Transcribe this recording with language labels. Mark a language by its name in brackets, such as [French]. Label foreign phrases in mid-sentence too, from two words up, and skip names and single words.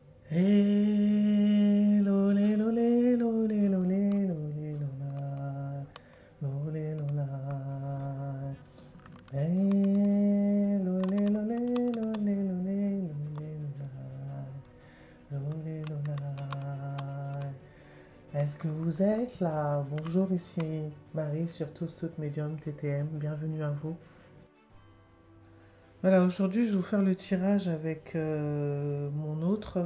[French] Hello, lelo, lelo, lelo, lelo, lelo, la. Lolé, lola. Hello, lelo, lelo, lelo, lelo, lelo, la. Lolé, lola. Est-ce que vous êtes là? Bonjour, ici Marie sur Tous Toutes Médium TTM. Bienvenue à vous. Voilà, aujourd'hui je vais vous faire le tirage avec mon autre.